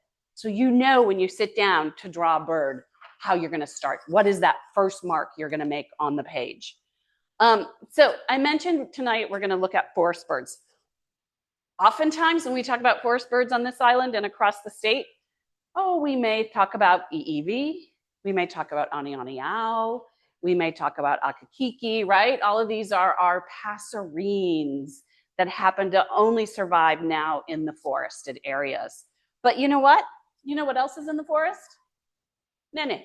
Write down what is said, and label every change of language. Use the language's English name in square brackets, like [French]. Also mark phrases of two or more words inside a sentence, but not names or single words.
[English] So you know when you sit down to draw a bird, how you're gonna start. What is that first mark you're gonna make on the page? So I mentioned tonight we're gonna look at forest birds. Oftentimes when we talk about forest birds on this island and across the state, we may talk about ʻIʻiwi, we may talk about anianiao, we may talk about akakiki, right? All of these are our passerines that happen to only survive now in the forested areas. But you know what? You know what else is in the forest? Nene.